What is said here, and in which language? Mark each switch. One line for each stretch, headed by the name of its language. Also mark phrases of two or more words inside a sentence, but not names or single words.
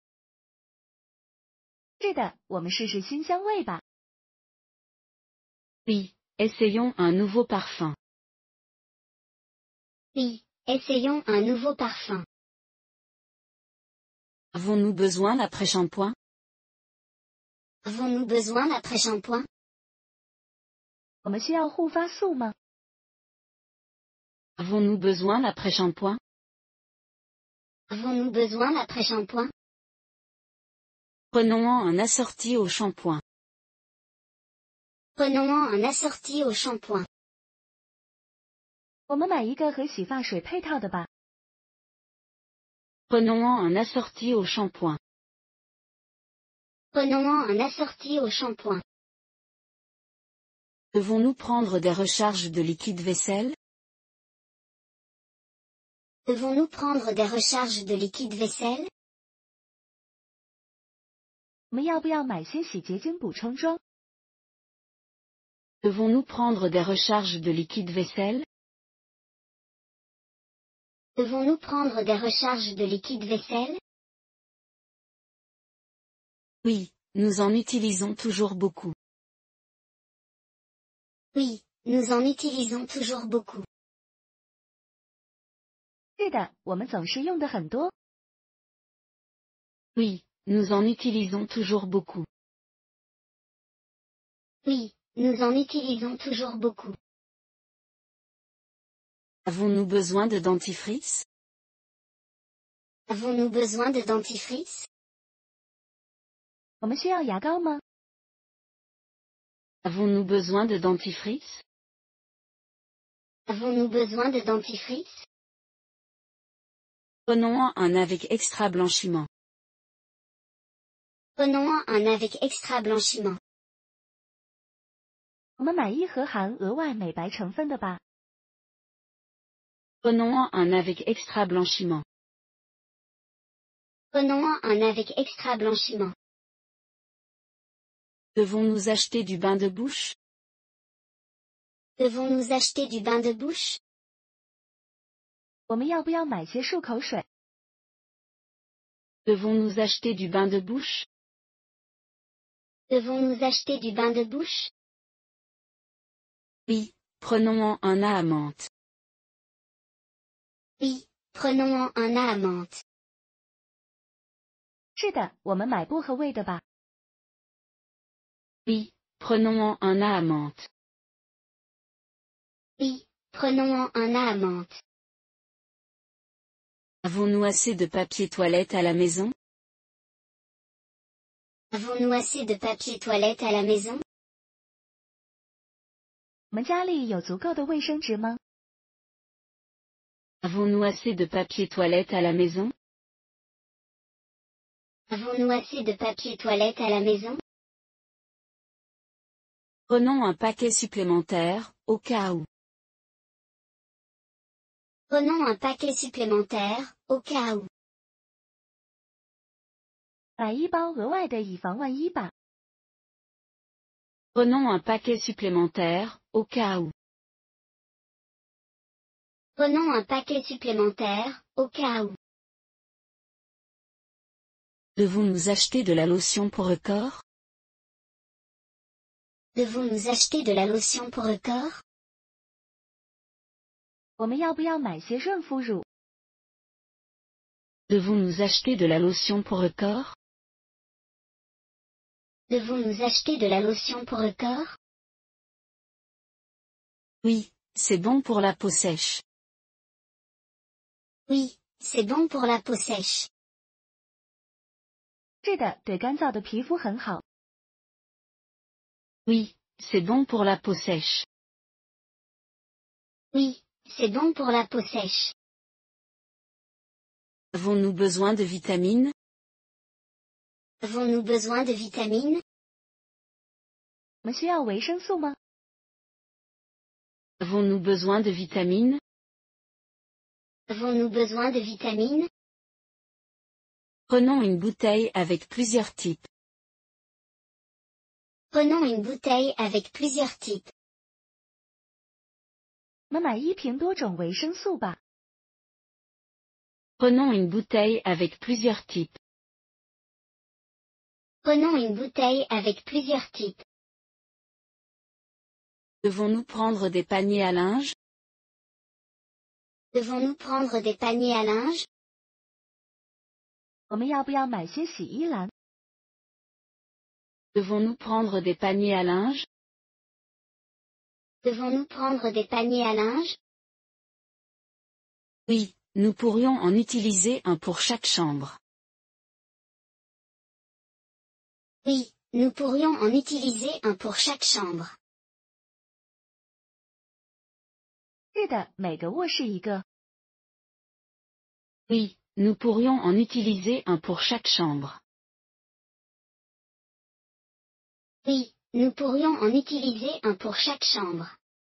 Chinese: 是的，我们试试新香味吧。
French: Oui, essayons un nouveau parfum. Oui, essayons un nouveau parfum. Avons-nous besoin d'après-shampoing? Avons-nous besoin d'après-shampoing?
Chinese: 我们需要护发素吗？
French: Avons-nous besoin d'après-shampoing? Avons-nous besoin d'après-shampoing? Prenons-en un assorti au shampoing. Prenons-en un assorti au shampoing.
Chinese: 我们买一个和洗发水配套的吧。
French: Prenons-en un assorti au shampoing. Prenons-en un assorti au shampoing. Devons-nous prendre des recharges de liquide vaisselle? Devons-nous prendre des recharges de liquide vaisselle?
Chinese: 我们要不要买些洗洁精补充装？
French: Devons-nous prendre des recharges de liquide vaisselle? Devons-nous prendre des recharges de liquide vaisselle? Oui, nous en utilisons toujours beaucoup. Oui, nous en utilisons toujours beaucoup.
Chinese: 是的，我们总是用的很多。
French: Oui, nous en utilisons toujours beaucoup. Oui, nous en utilisons toujours beaucoup. Avons-nous besoin de dentifrice? Avons-nous besoin de dentifrice?
Chinese: 我们需要牙膏吗？
French: Avons-nous besoin de dentifrice? Avons-nous besoin de dentifrice? Prenons un avec extra blanchiment. Prenons un avec extra blanchiment.
Chinese: 我们买一盒含额外美白成分的吧。
French: Prenons un avec extra blanchiment. Prenons un avec extra blanchiment. Devons-nous acheter du bain de bouche? Devons-nous acheter du bain de bouche?
Chinese: 我们要不要买些漱口水？
French: Devons-nous acheter du bain de bouche? Devons-nous acheter du bain de bouche? Oui, prenons un à menthe. Oui, prenons un à menthe.
Chinese: 是的，我们买薄荷味的吧。
French: Oui, prenons un à menthe. Oui, prenons un à menthe. Avons-nous assez de papier toilette à la maison? Avons-nous assez de papier toilette à la maison?
Chinese: 我们家里有足够的卫生纸吗？
French: Avons-nous assez de papier toilette à la maison? Avons-nous assez de papier toilette à la maison? Prenons un paquet supplémentaire, au cas où. Prenons un paquet supplémentaire, au cas où.
Chinese: 买一包额外的以防万一吧。
French: Prenons un paquet supplémentaire, au cas où. Prenons un paquet supplémentaire, au cas où. Devons-nous acheter de la lotion pour le corps? Devons-nous acheter de la lotion pour le corps?
Chinese: 我们要不要买些润肤乳？
French: Devons-nous acheter de la lotion pour le corps? Devons-nous acheter de la lotion pour le corps? Oui, c'est bon pour la peau sèche. Oui, c'est bon pour la peau sèche.
Chinese: 是的，对干燥的皮肤很好。
French: Oui, c'est bon pour la peau sèche. Oui, c'est bon pour la peau sèche. Avons-nous besoin de vitamines? Avons-nous besoin de vitamines?
Chinese: 我们需要维生素吗？
French: Avons-nous besoin de vitamines? Avons-nous besoin de vitamines? Prenons une bouteille avec plusieurs types. Prenons une bouteille avec plusieurs types.
Chinese: 我们买一瓶多种维生素吧。
French: Prenons une bouteille avec plusieurs types. Prenons une bouteille avec plusieurs types. Devons-nous prendre des paniers à linge? Devons-nous prendre des paniers à linge?
Chinese: 我们要不要买些洗衣篮？
French: Devons-nous prendre des paniers à linge? Devons-nous prendre des paniers à linge? Oui, nous pourrions en utiliser un pour chaque chambre. Oui, nous pourrions en utiliser un pour chaque chambre.
Chinese: 是的，每个卧室一个。
French: Oui, nous pourrions en utiliser un pour chaque chambre. Oui, nous pourrions en utiliser un pour chaque chambre.